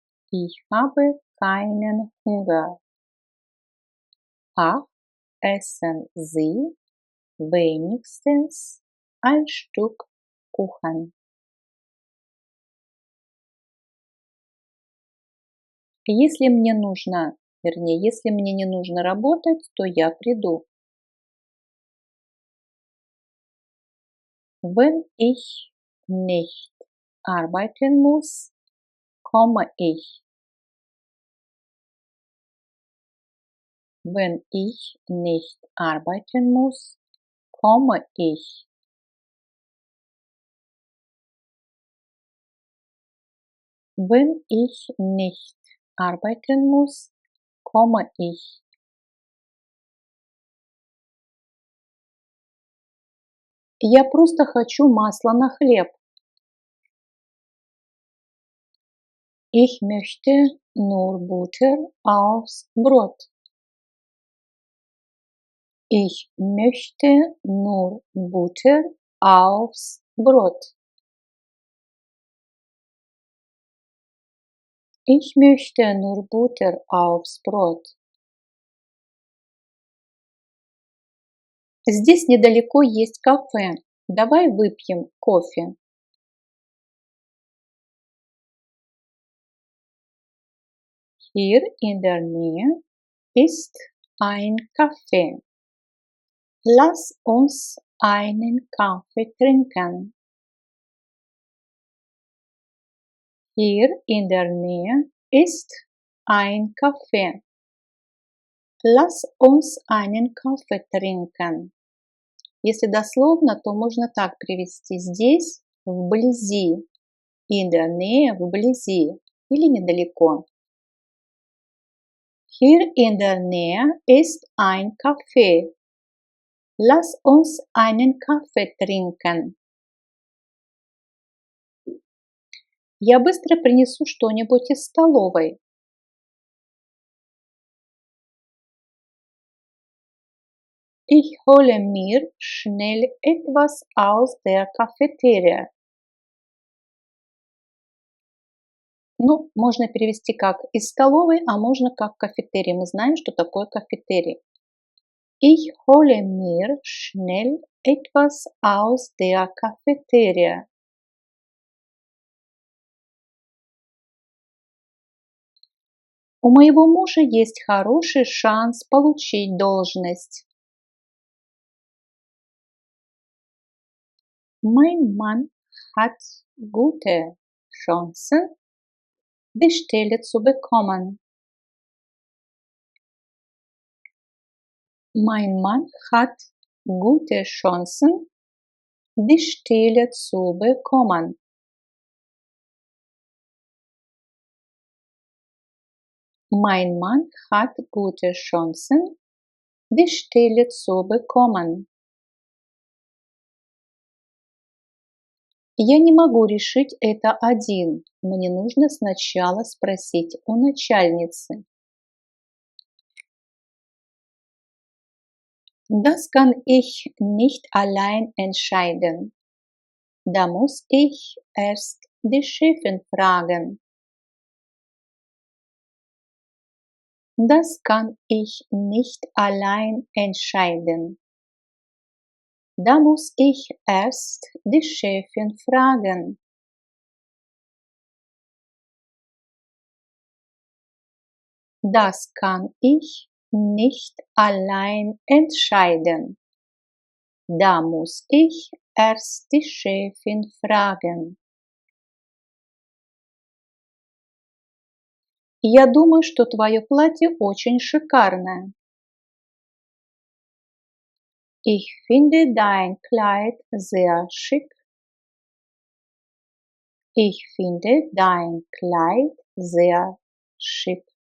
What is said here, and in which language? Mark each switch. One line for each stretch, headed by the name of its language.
German: Ich habe keinen Hunger. Ach, essen Sie wenigstens ein Stück Kuchen.
Russian: Если мне нужно, вернее, если мне не нужно работать, то я приду.
German: Wenn ich nicht arbeiten muss, komme ich. Wenn ich nicht arbeiten muss, komme ich. Wenn ich nicht arbeiten muss, komme ich.
Russian: Я просто хочу масла на хлеб.
German: Ich möchte nur Butter aufs Brot. Ich möchte nur Butter aufs Brot. Ich möchte nur Butter aufs Brot.
Russian: Здесь недалеко есть кафе. Давай выпьем кофе.
German: Hier in der Nähe ist ein Café. Lass uns einen Kaffee trinken. Hier in der Nähe ist ein Café. Lass uns einen Kaffee trinken.
Russian: Если дословно, то можно так привести: здесь, вблизи,
German: in der Nähe,
Russian: вблизи или недалеко.
German: Hier in der Nähe ist ein Café. Lass uns einen Kaffee trinken.
Russian: Я быстро принесу что-нибудь из столовой.
German: Ich hole mir schnell etwas aus der Cafeteria.
Russian: Ну, можно перевести как из столовой, а можно как кафетерий. Мы знаем, что такое кафетерий.
German: Ich hole mir schnell etwas aus der Cafeteria.
Russian: У моего мужа есть хороший шанс получить должность.
German: Mein Mann hat gute Chancen, die Stelle zu bekommen. Mein Mann hat gute Chancen, die Stelle zu bekommen. Mein Mann hat gute Chancen, die Stelle zu bekommen.
Russian: Я не могу решить это один. Мне нужно сначала спросить у начальницы.
German: Das kann ich nicht allein entscheiden. Da muss ich erst die Chefin fragen. Das kann ich nicht allein entscheiden. Da muss ich erst die Chefin fragen. Das kann ich nicht allein entscheiden. Da muss ich erst die Chefin fragen.
Russian: Я думаю, что твое платье очень шикарное.
German: Ich finde dein Kleid sehr schick. Ich finde dein Kleid sehr schick.